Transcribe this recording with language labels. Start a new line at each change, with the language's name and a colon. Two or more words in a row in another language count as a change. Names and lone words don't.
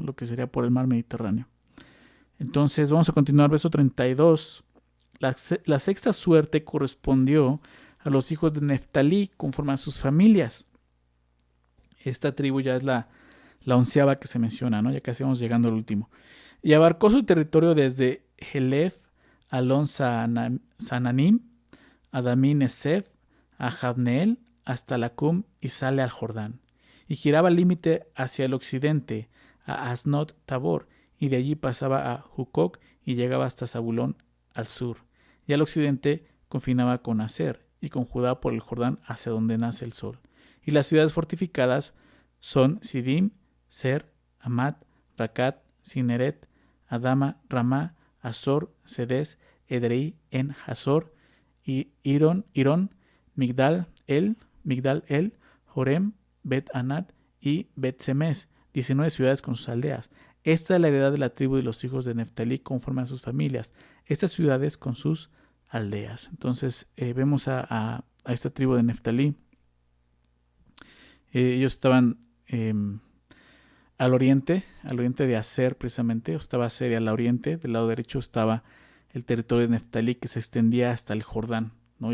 Spanish: Lo que sería por el mar Mediterráneo. Entonces vamos a continuar, verso 32. La sexta suerte correspondió a los hijos de Neftalí conforme a sus familias. Esta tribu ya es la 11ª que se menciona, ¿no? Ya casi vamos llegando al último. Y abarcó su territorio desde Helef, Alon Sananim, Adamín Esef, a Jabneel, hasta Lacum y sale al Jordán. Y giraba el límite hacia el occidente, a Asnot Tabor, y de allí pasaba a Jucoc y llegaba hasta Zabulón al sur. Y al occidente confinaba con Aser y con Judá por el Jordán hacia donde nace el sol. Y las ciudades fortificadas son Sidim, Ser, Amat, Racat, Cineret, Adama, Ramá, Azor, Sedes, Edrei, En Hazor, y Irón, Migdal El, Jorem, Bet Anat y Bet Semes, 19 ciudades con sus aldeas. Esta es la heredad de la tribu de los hijos de Neftalí conforme a sus familias. Estas ciudades con sus aldeas. Entonces vemos a esta tribu de Neftalí. Ellos estaban al oriente de Aser precisamente, estaba Aser, y al oriente, del lado derecho, estaba el territorio de Neftalí que se extendía hasta el Jordán, ¿no?